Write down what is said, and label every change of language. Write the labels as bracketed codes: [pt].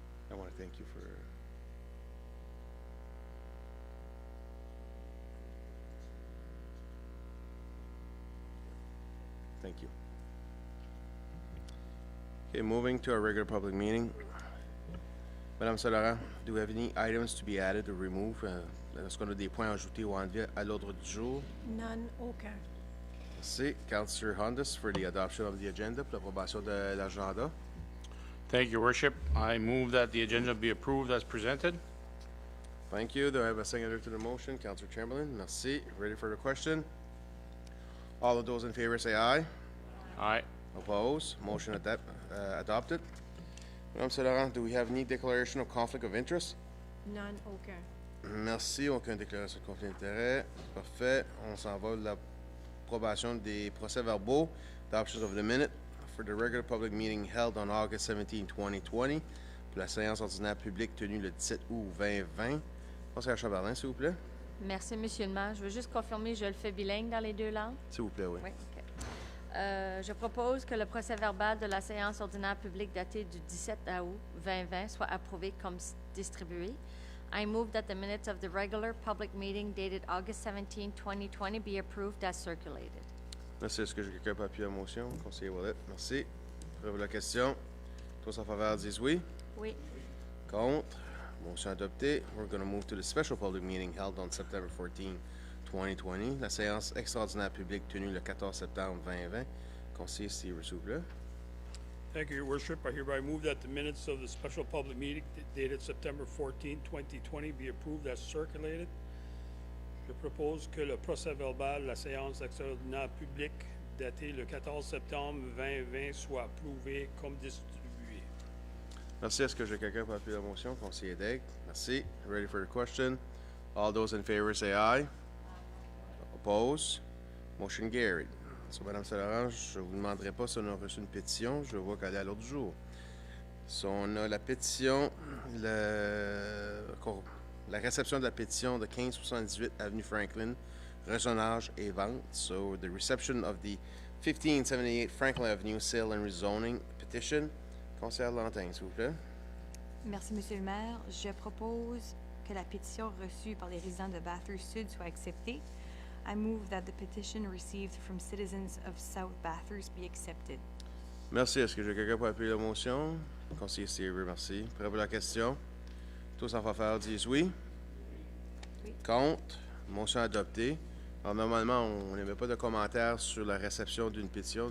[en] I want to thank you for thank you. Okay, moving to our regular public meeting. Madame Solara, do we have any items to be added or removed? [fr] Est-ce qu'on a des points ajoutés ou enlevés à l'ordre du jour? [en] None, aucun. Merci. Councillor Hondas for the adoption of the agenda, [fr] pour l'approbation de l'agenda. [en] Thank you, Your Worship. I move that the agenda be approved as presented. Thank you. Do I have a seconder to the motion? Councillor Chamberlain. Merci. Ready for the question? All of those in favor say aye. Aye. Opposed? Motion adopted. Madame Solara, do we have any declaration of conflict of interest? None, aucun. [fr] Merci. Aucune déclaration de conflit d'intérêt. Parfait. On s'en va de l'approbation des procès-verbaux, [en] adoption of the minute for the regular public meeting held on August 17, 2020. [fr] pour la séance ordinaire publique tenue le 17 août 2020. Conseillère Chamberlain, s'il vous plaît. Merci, Monsieur le maire. Je veux juste confirmer, je le fais bilingue dans les deux langues. S'il vous plaît, oui. Oui, OK. Je propose que le procès-verbal de la séance ordinaire publique datée du 17 août 2020 soit approuvé comme distribué. [en] I move that the minutes of the regular public meeting dated August 17, 2020 be approved as circulated. [fr] Merci. Est-ce que j'ai quelqu'un pour appuyer la motion? Conseiller Wallet, merci. Après la question. Tous en faveur disent oui. Oui. Contre. Motion adoptée. [en] We're going to move to the special public meeting held on September 14, 2020. [fr] La séance extraordinaire publique tenue le 14 septembre 2020. Conseiller Steve, s'il vous plaît. [en] Thank you, Your Worship. I hereby move that the minutes of the special public meeting dated September 14, 2020 be approved as circulated. [fr] Je propose que le procès-verbal de la séance extraordinaire publique datée le 14 septembre 2020 soit approuvé comme distribué. Merci. Est-ce que j'ai quelqu'un pour appuyer la motion? [en] Conseiller Daigle. Merci. Ready for the question? All those in favor say aye. Oppose? Motion carried. [fr] So, Madame Saint-Laurent, je ne vous demanderai pas si on a reçu une pétition. Je vois qu'elle est à l'ordre du jour. So, on a la pétition, la réception de la pétition de 1578 Avenue Franklin, rezonage et vente. [en] So, the reception of the 1578 Franklin Avenue sale and rezoning petition. [fr] Conseillère Lantin, s'il vous plaît. Merci, Monsieur le maire. Je propose que la pétition reçue par les résidents de Bathurst Sud soit acceptée. I move that the petition received from citizens of South Bathurst be accepted. Merci. Est-ce que j'ai quelqu'un pour appuyer la motion? Conseiller Seaver, merci. Prêt pour la question? Tous en faveur disent oui. Oui. Contre? Motion adoptée. Alors, normalement, on n'émet pas de commentaires sur la réception d'une pétition.